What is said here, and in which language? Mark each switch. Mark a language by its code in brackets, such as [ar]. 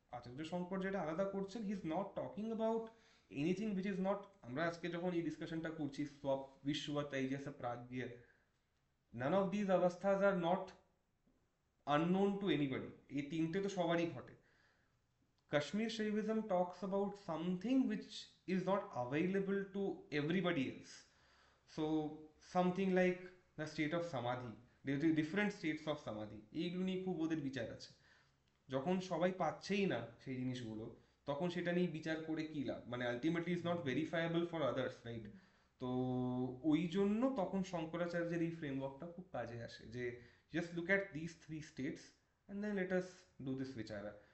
[bn] আচার্য শঙ্কর যেটা আলাদা করছেন, [en] he is not talking about anything which is not, [bn] আমরা আজকে যখন এই ডিসকাশনটা করছি স্বপ বিশ্ববা Tejas প্রাজ্ঞ, [en] none of these অবস্থাস are not unknown to anybody, [bn] এই তিনটে তো সবারই ঘটে। [en] Kashmir Shaivism talks about something which is not available to everybody else. So something like the state of samadhi, there are different states of samadhi, [bn] এইগুলো নিয়ে খুব ওদের বিচার আছে। যখন সবাই পাচ্ছেই না সেই জিনিসগুলো তখন সেটা নিয়ে বিচার করে কি লাভ, মানে [en] Ultimately is not verifiable for others, right? [bn] তো ওই জন্য তখন শঙ্করাচার্যের এই ফ্রেমওয়ার্কটা খুব কাজে আসে যে [en] Just look at this three states and then let us do this বিচারা।